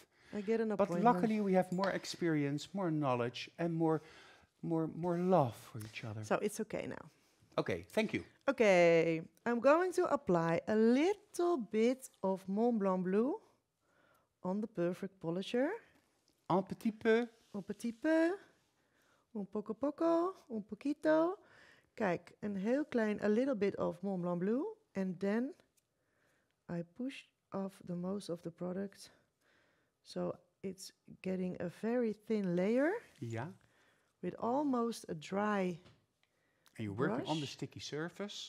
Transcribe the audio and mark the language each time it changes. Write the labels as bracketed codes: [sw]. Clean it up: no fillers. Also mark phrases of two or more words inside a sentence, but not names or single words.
[en] I get an appointment. But luckily we have more experience, more knowledge, and more love for each other. So it's okay now. Okay, thank you. Okay, I'm going to apply a little bit of Mont Blanc blue on the perfect polisher. [fr] Un petit peu. Un petit peu. [es] Un poco poco. Un poquito. [nl] Kijk, een heel klein, [en] a little bit of Mont Blanc blue. And then I push off the most of the product. So it's getting a very thin layer. Yeah. With almost a dry and you're working brush on the sticky surface.